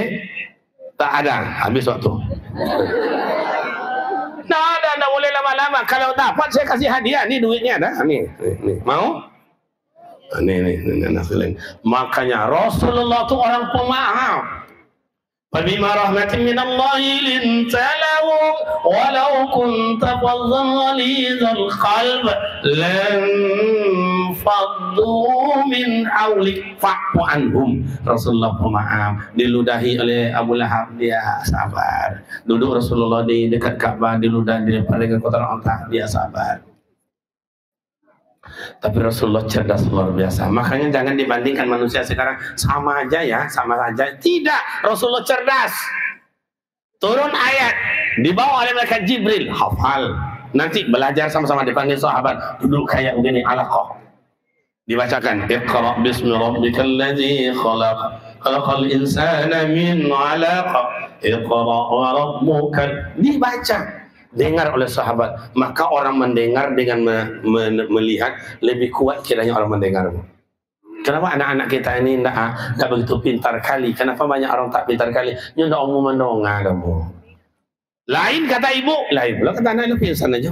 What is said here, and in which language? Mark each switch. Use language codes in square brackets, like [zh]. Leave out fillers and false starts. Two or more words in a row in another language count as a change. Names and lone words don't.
[id] Tak ada, habis waktu. Nah, ada, boleh lama-lama. Kalau dapat saya kasih hadiah. Ini duitnya ada. Nih. Mau? Nih. Makanya Rasulullah itu orang pemaaf. [ar] فبما رحمة من الله لنت لهم ولو كنت فظا غليظ القلب لانفضوا من حولك فاعف عنهم. [id] Rasulullah pemaaf. Diludahi oleh Abu Lahab, dia sabar. Duduk Rasulullah di dekat Ka'bah, diludahi daripada kotoran otak, dia sabar. Tapi Rasulullah cerdas luar biasa. Makanya jangan dibandingkan manusia sekarang. Sama aja ya, sama aja. Tidak, Rasulullah cerdas. Turun ayat, dibawa oleh malaikat Jibril, hafal. Nanti belajar sama-sama, dipanggil sahabat, duduk kayak begini, alaqah. Dibacakan, [ar] اقرأ باسم ربك الذي خلق خلق الإنسان من علق اقرأ وربك. [id] Dibaca, dengar oleh sahabat. Maka orang mendengar dengan melihat lebih kuat kiranya orang mendengar. Kenapa anak-anak kita ini tidak begitu pintar kali? Kenapa banyak orang tak pintar kali? Ini tidak umum mendongak kamu. Lain kata ibu, lain pula kata anak lu pingsan aja.